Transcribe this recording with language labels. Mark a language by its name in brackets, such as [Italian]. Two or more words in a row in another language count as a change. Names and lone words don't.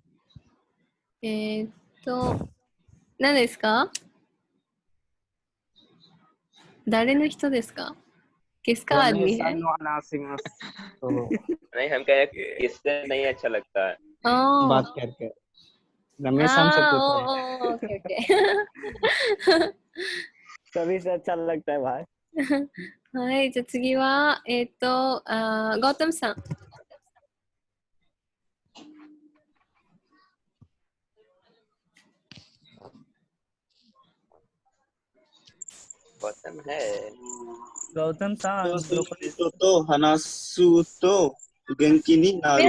[Hindi] तो [Japanese] なんですか誰の人ですか [Hindi] किसका आदमी है? नहीं हम कह किससे नहीं अच्छा लगता है बात करके। रमेश हमसे पूछ रहे हैं। ओके सभी से अच्छा लगता है भाई। [Japanese] はい、じゃあ次はगौतमさん。 [Hindi] गौतम है [Japanese] गौतम सा と話すと元気になる.